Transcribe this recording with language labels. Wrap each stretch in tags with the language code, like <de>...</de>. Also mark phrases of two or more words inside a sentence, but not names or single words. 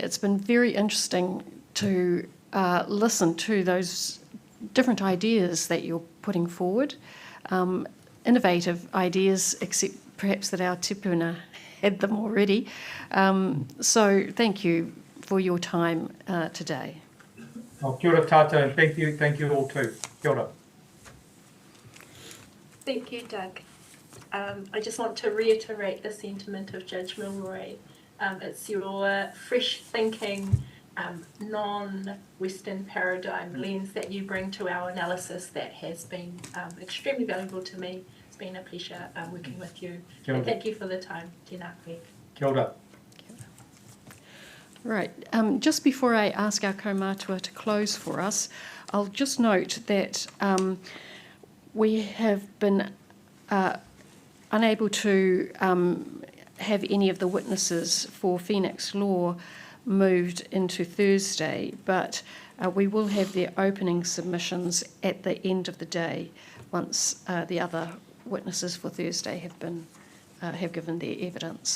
<en>It's been very interesting to listen to those different ideas that you're putting forward, innovative ideas, except perhaps that our tupuna had them already. So thank you for your time today.</en> <mi>Oh, kia ora tātou,</mi> <en>and thank you all too.</en> <mi>Kia ora.</mi> <en>Thank you, Doug. I just want to reiterate the sentiment of Judge Milroy. It's your fresh thinking, non-Western paradigm lens that you bring to our analysis that has been extremely valuable to me. It's been a pleasure working with you. And thank you for the time.</en> <mi>Tēnā koe. Kia ora.</mi> <en>Right. Just before I ask our kaumātua to close for us, I'll just note that we have been unable to have any of the witnesses for Phoenix Law moved into Thursday, but we will have their opening submissions at the end of the day once the other witnesses for Thursday have given their evidence.</en>